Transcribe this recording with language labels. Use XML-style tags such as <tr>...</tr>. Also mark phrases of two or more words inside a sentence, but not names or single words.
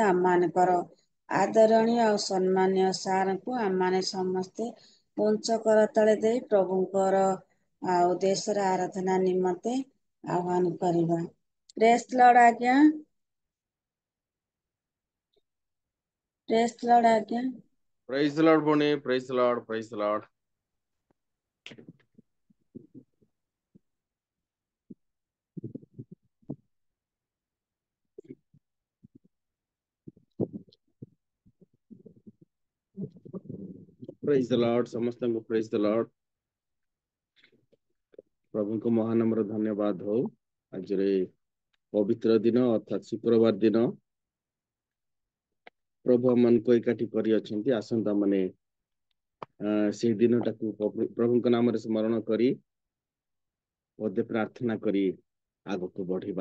<or>ଆମମାନଙ୍କର ଆଦରଣୀୟ ଆଉ ସମ୍ମାନୀୟ ସାରଙ୍କୁ ଆମମାନେ ସମସ୍ତେ ପଞ୍ଚ କରତାଳେ ଦେଇ ପ୍ରଭୁଙ୍କର ଆଉ ଦେଶର ଆରାଧନା ନିମନ୍ତେ ଆହ୍ୱାନ କରିବା।</or> <en>praise Lord ଆଜ୍ଞା। praise Lord ଆଜ୍ଞା। Praise the Lord, Bonnie. Praise the Lord. Praise the Lord. Praise the Lord. ସମସ୍ତଙ୍କୁ praise the Lord.</en> <or>ପ୍ରଭୁଙ୍କ ମହାନାମର ଧନ୍ୟବାଦ ହଉ। ଆଜିର ଏ ପବିତ୍ର ଦିନ ଅର୍ଥାତ୍ ଶୁକ୍ରବାର ଦିନ ପ୍ରଭୁ ଆମମାନଙ୍କୁ ଏକାଠି କରି ଅଛନ୍ତି। ଆସନ୍ତା ମାନେ ସେଇ ଦିନଟାକୁ ପ୍ରଭୁଙ୍କ ନାମରେ ସ୍ମରଣ କରି ବୋଧେ ପ୍ରାର୍ଥନା କରି ଆଗକୁ ବଢିବା।</or>